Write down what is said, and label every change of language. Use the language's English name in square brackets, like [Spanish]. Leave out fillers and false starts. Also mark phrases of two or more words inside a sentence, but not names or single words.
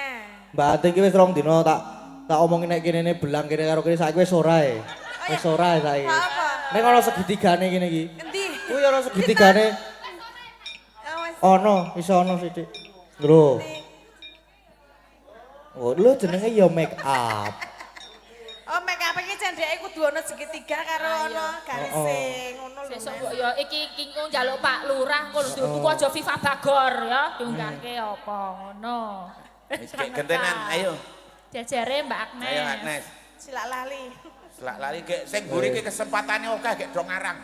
[Javanese] Mbak Ati iki wis rong dina tak omongin nek kene belang kene karo kene saiki wis ora ae. Wis ora ae saiki. Apa? Nek ana segitigane kene iki. Endi? Kuwi ana segitigane. Awas. Ono, iso ono sithik. Lho. Oh, lho jenenge ya [English] make up. [Javanese] Oh, [English] make up [Javanese] iki cendeke kudu ana segitiga karo ana garising ngono lho. Sesuk Mas. mbok ya iki njaluk Pak Lurah engko lho tuku aja Viva Bagor ya diunggahke apa ngono. Wis gek gentenan ayo. Jajare Mbak Agnes. Ayo Agnes. Silak lali. Selak lari gek sing mburi iki kesempatane akeh gek do ngarang.